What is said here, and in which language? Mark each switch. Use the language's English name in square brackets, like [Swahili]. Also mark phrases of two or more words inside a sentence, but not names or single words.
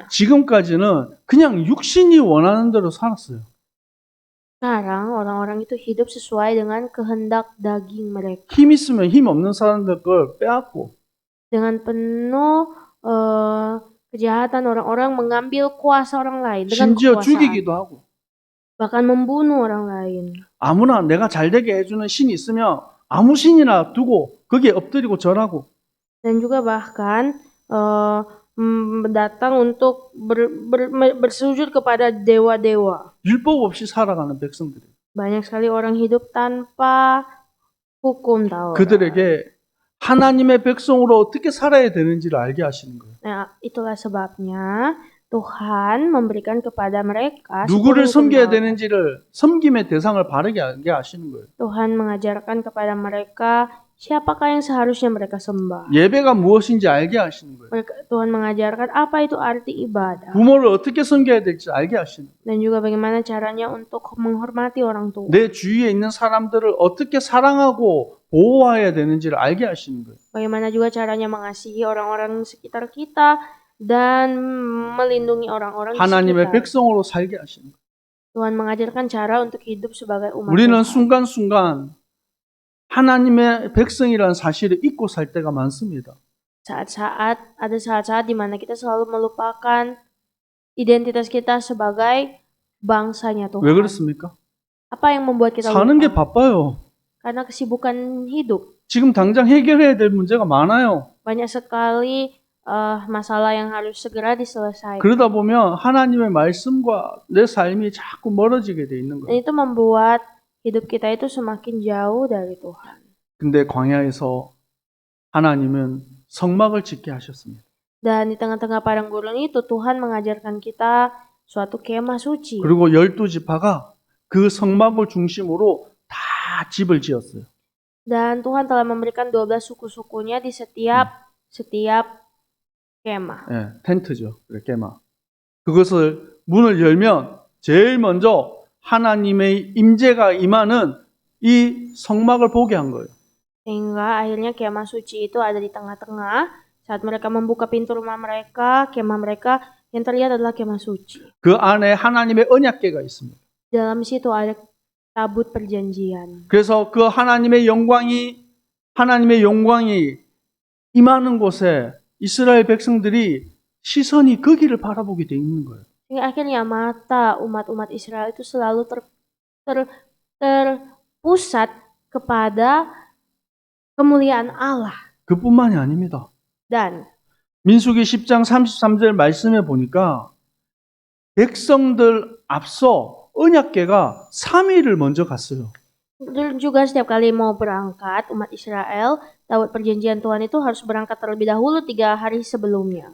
[Korean] 지금까지는 그냥 육신이 원하는 대로 살았어요. [Indonesian] Sekarang orang-orang itu hidup sesuai dengan kehendak daging mereka. [Korean] 힘 있으면 힘 없는 사람들 걸 빼앗고 [Indonesian] Dengan penuh kejahatan orang-orang mengambil kuasa orang lain dengan [Korean] 심지어 [Indonesian] kekuasaan. [Korean] 죽이기도 하고 [Indonesian] Bahkan membunuh orang lain. [Korean] 아무나 내가 잘 되게 해주는 신이 있으면 아무 신이나 두고 거기에 엎드리고 절하고 [Indonesian] Dan juga bahkan datang untuk bersujud kepada dewa-dewa. [Korean] 율법 없이 살아가는 백성들이 [Indonesian] Banyak sekali orang hidup tanpa hukum Taurat. [Korean] 그들에게 하나님의 백성으로 어떻게 살아야 되는지를 알게 하시는 거예요. [Indonesian] Nah, itulah sebabnya Tuhan memberikan kepada mereka [Korean] 누구를 10 섬겨야 [Indonesian] hukum Taurat. [Korean] 되는지를 섬김의 대상을 바르게 알게 하시는 거예요. [Indonesian] Tuhan mengajarkan kepada mereka siapakah yang seharusnya mereka sembah. [Korean] 예배가 무엇인지 알게 하시는 거예요. [Indonesian] Tuhan mengajarkan apa itu arti ibadah. [Korean] 부모를 어떻게 섬겨야 될지 알게 하시는 거예요. [Indonesian] Dan juga bagaimana caranya untuk menghormati orang tua. [Korean] 내 주위에 있는 사람들을 어떻게 사랑하고 보호해야 되는지를 알게 하시는 거예요. [Indonesian] Bagaimana juga caranya mengasihi orang-orang sekitar kita dan melindungi orang-orang di [Korean] 하나님의 [Indonesian] sekitar. [Korean] 백성으로 살게 하시는 거예요. [Indonesian] Tuhan mengajarkan cara untuk hidup sebagai umat [Korean] 우리는 [Indonesian] Tuhan. [Korean] 순간순간 하나님의 백성이라는 사실을 잊고 살 때가 많습니다. [Indonesian] Ada saat-saat di mana kita selalu melupakan identitas kita sebagai bangsanya Tuhan. [Korean] 왜 그렇습니까? [Indonesian] Apa yang membuat kita [Korean] 사는 게 [Indonesian] lupa? [Korean] 바빠요. [Indonesian] Karena kesibukan hidup. [Korean] 지금 당장 해결해야 될 문제가 많아요. [Indonesian] banyak sekali masalah yang harus segera diselesaikan. [Korean] 그러다 보면 하나님의 말씀과 내 삶이 자꾸 멀어지게 돼 있는 [Indonesian] Dan [Korean] 거예요. [Indonesian] itu membuat hidup kita itu semakin jauh dari Tuhan. [Korean] 근데 광야에서 하나님은 성막을 짓게 하셨습니다. [Indonesian] Dan di tengah-tengah padang gurun itu Tuhan mengajarkan kita suatu kemah suci. [Korean] 그리고 12지파가 그 성막을 중심으로 다 집을 지었어요. [Indonesian] Dan Tuhan telah memberikan 12 suku-sukunya di setiap kemah. [Korean] 예, 텐트죠. 그래, 깨마. 그것을 문을 열면 제일 먼저 하나님의 임재가 임하는 이 성막을 보게 한 거예요. [Indonesian] Sehingga akhirnya kemah suci itu ada di tengah-tengah. Saat mereka membuka pintu rumah mereka, kemah mereka, yang terlihat adalah kemah suci. [Korean] 그 안에 하나님의 언약궤가 있습니다. [Indonesian] Dalam situ ada tabut perjanjian. [Korean] 그래서 그 하나님의 영광이 임하는 곳에 이스라엘 백성들이 시선이 거기를 바라보게 돼 있는 거예요. [Indonesian] Hingga akhirnya mata umat-umat Israel itu selalu terpusat kepada kemuliaan Allah. [Korean] 그뿐만이 아닙니다. [Indonesian] Dan [Korean] 민수기 10장 33절 말씀에 보니까 백성들 앞서 언약궤가 3일을 먼저 갔어요. [Indonesian] Dan juga setiap kali mau berangkat umat Israel, tabut perjanjian Tuhan itu harus berangkat terlebih dahulu 3 hari sebelumnya.